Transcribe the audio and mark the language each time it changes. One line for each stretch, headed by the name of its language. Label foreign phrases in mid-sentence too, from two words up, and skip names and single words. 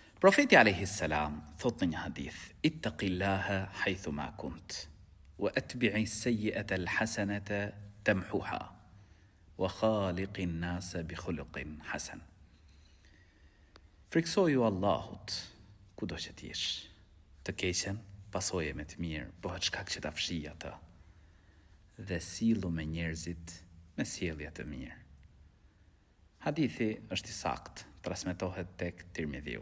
Albanian: Profeti
Arabic: عليه السلام
Albanian: thot në një hadith:
Arabic: اتق الله حيثما كنت وأتبع السيئة الحسنة تمحها وخالق الناس بخلق حسن.
Albanian: Friksoju Allahut kudo që t'jesh. Të keqen pasoje me të mirë, bëhet shkak që ta fshij atë. Dhe sillu me njerëzit me sjellje të mirë. Hadithi është i saktë, transmetohet tek Tirmidhiu.